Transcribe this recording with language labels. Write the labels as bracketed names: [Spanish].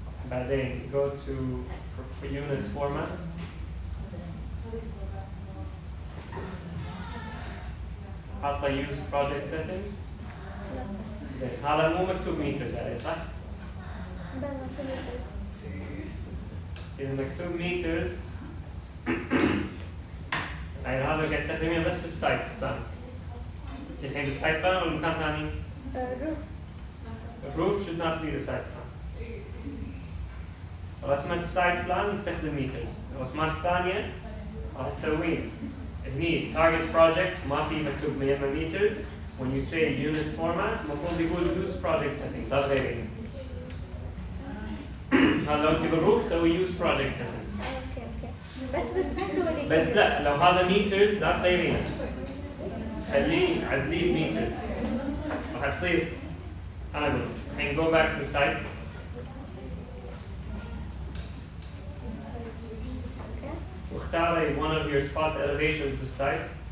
[Arabic] بعدين [English] go to for units format. [Arabic] حاطة [English] use project settings. [Arabic] زين هذا مو مكتوب meters عليه صح؟ بين 2 meters. إذا مكتوب meters يعني هذا قاعد تستخدمينه بس بالسايت بلان. الحين بالسايت بلان ولا مكان ثاني؟ روف. الروف [English] should not be the site plan. [Arabic] رسمة السايت بلان نستخدم ميترز. الرسمات الثانية راح تسوين هني [English] target project [Arabic] ما في مكتوب يما meters. [English] When you say units format [Arabic] المفروض يقول [English] use project settings [Arabic] هذا غير هذا لو تبي الروف سوي [English] use project settings. [Arabic] اوكي. بس بالسايت ولا بس لا لو هذا meters لا تغيرينه. خليه عدليه meters. راح تصير أنا أقول الحين [English] go back to site. [Arabic] واختاري [English] one of your spot elevations [Arabic] بالسايت.